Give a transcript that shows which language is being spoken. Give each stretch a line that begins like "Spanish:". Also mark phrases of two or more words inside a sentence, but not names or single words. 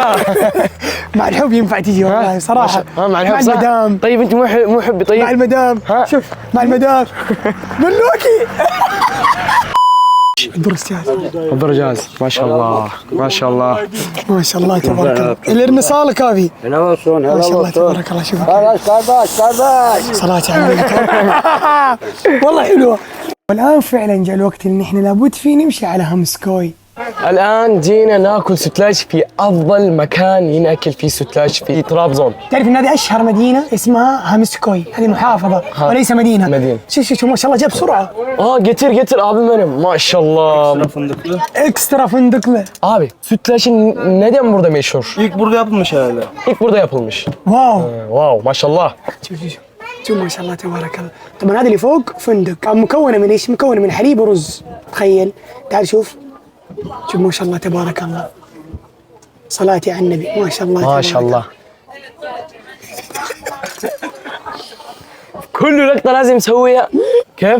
Arabic: مع الحب ينفع تجي والله صراحه. مع الحب مع صح؟ المدام. طيب انت مو حبي طيب؟ مع المدام. ها؟ شوف مع المدام. ملوكي. الدور السياسي. الدور جاهز ما شاء الله ما شاء الله. ما شاء الله تبارك الله. الارن صالك هذه.
Turkish: Helal olsun,
Arabic: ما helal شاء الله olsun. تبارك الله. شوف Kardeş. صلاة على النبي. والله حلوة. والآن فعلا جاء الوقت اللي نحن لابد فيه نمشي على هامسكوي. الآن جينا ناكل سوتلاج في أفضل مكان ينأكل فيه سوتلاج في طرابزون. تعرف ان هذه اشهر مدينة اسمها هامسكوي، هذه محافظة وليس مدينة. مدينة. شوف ما شاء الله جاب بسرعة.
Turkish: Getir abi benim maşallah. ekstra fındıklı. Abi sütlacın neden burada meşhur? İlk burada yapılmış herhalde. İlk burada yapılmış.
Arabic: واو. واو ما شاء الله. شوف ما شاء الله تبارك الله. طبعا هذه اللي فوق فندق مكونة من ايش؟ مكونة من حليب ورز. تخيل تعال شوف ما شاء الله تبارك الله. صلاتي على النبي ما شاء الله ما شاء الله. كل لقطة لازم نسويها. كيف؟